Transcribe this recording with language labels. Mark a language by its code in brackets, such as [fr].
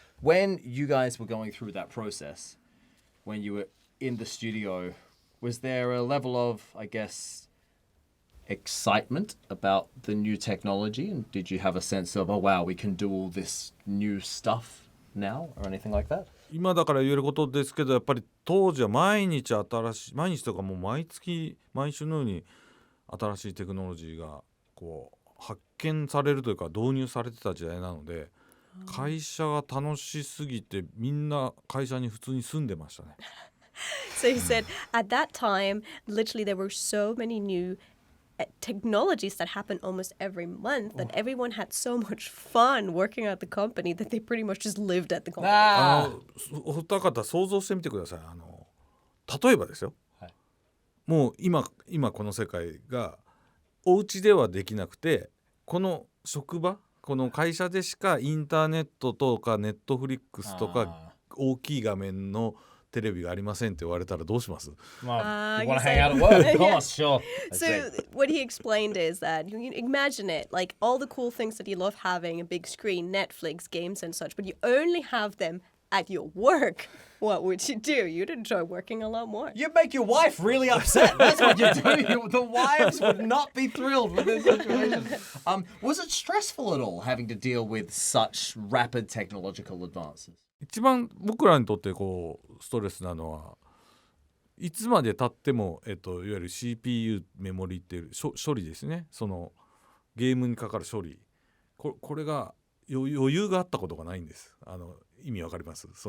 [en] When you guys were going through that process, when you were in the studio, was there a level of, I guess, excitement about the new technology? And did you have a sense of, oh, wow, we can do all this new stuff now or anything like that? [ja] 今だから言えることですけど、やっぱり当時は毎日とかもう毎月毎週のように新しいテクノロジーがこう発見されるというか導入されてた時代なので、会社が楽しすぎてみんな会社に普通に住んでましたね。 [en] So he said at that time, literally there were so many new technologies that happened almost every month that everyone had so much fun working at the company that they pretty much just lived at the company. [ja] お二方想像してみてください。例えばですよ、はい、もう今この世界がお家ではできなくて、この職場この会社でしかインターネットとかネットフリックスとか大きい画面のテレビがありませんって言われたらどうします？ [en] You want to hang out at work? Of course, sure. So what he explained is that you imagine it like all the cool things that you love having, a big screen, Netflix, games and such, but you only have them at your work. What would you do? You'd enjoy working a lot more. You'd make your wife really upset. That's what you do. The wives would not be thrilled with this situation. Was it stressful at all having to deal with such rapid technological advances? [ja] 一番僕らにとってこうストレスなのはいつまで経っても、いわゆる CPU メモリっていう処理ですね。そのゲームにかかる処理、これが余裕があったことがないんです。意味わかります？